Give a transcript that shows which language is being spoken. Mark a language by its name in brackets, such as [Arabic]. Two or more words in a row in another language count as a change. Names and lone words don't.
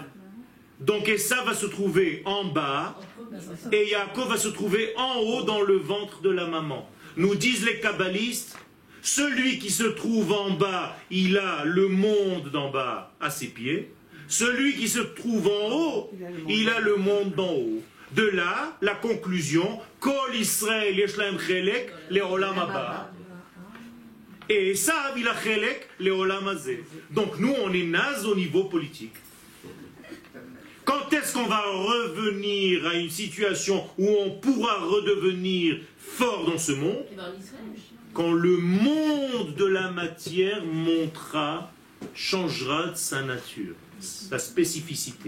[French] Donc Esav va se trouver en bas et Yaakov va se trouver en haut dans le ventre de la maman. Nous disent les kabbalistes, celui qui se trouve en bas, il a le monde d'en bas à ses pieds. Celui qui se trouve en haut, il a le monde d'en haut. De là, la conclusion, [Hebrew] כל ישראל יש להם חלק לעולם הבא. [French] Et Esav, il a [Hebrew] חלק לעולם הזה. [French] Donc nous, on est naze au niveau politique. Quand est-ce qu'on va revenir à une situation où on pourra redevenir fort dans ce monde? Quand le monde de la matière montera, changera de sa nature, sa spécificité.